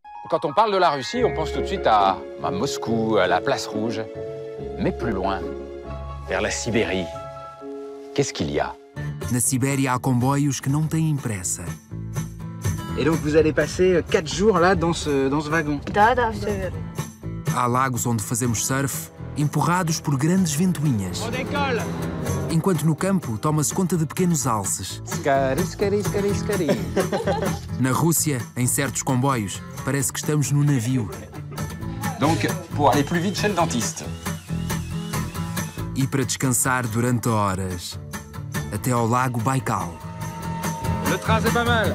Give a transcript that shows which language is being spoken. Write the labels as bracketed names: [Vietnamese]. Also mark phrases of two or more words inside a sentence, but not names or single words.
[French] Quand on parle de la Russie, on pense tout de suite à Moscou, à la Place Rouge. Mais plus loin, vers la Sibérie, qu'est-ce qu'il y a? [Portuguese] Na Sibéria há comboios que não têm pressa. [French] Et donc vous allez passer 4 jours là dans ce wagon. [Russian] Да, все верно. [Portuguese] Há lagos onde fazemos surf, empurrados por grandes ventoinhas. Enquanto no campo toma-se conta de pequenos alces. Scari, scari, scari, scari. Na Rússia, em certos comboios, parece que estamos no navio. [French] Donc, pour aller plus vite chez le dentiste. [Portuguese] E para descansar durante horas, até ao lago Baikal. [French] Le train, c'est pas mal.